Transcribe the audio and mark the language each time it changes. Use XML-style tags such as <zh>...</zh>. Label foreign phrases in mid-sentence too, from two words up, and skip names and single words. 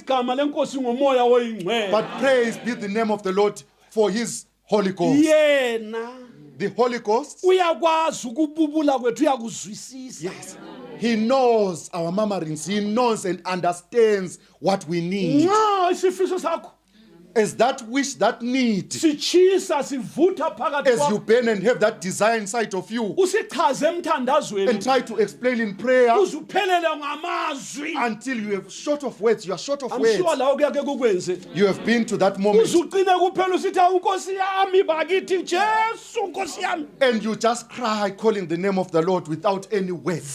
<nd>Igama lenkosi ngomoya oyingcwele.</nd> <en>But praise be the name of the Lord for his Holy Ghost.</en> <nd>Yena.</nd> <en>The Holy Ghost.</en> <nd>Uyakwazi ukububula kwethu uyakuzwisisa.</nd> <en>Yes. He knows our murmurings. He knows and understands what we need.</en> <nd>Nxa isifiso sakho.</nd> <en>As that wish, that need, as you burn and have that desire inside of you, and try to explain in prayer until you have short of words, you are short of words. You have been to that moment. And you just cry calling the name of the Lord without any words.</en>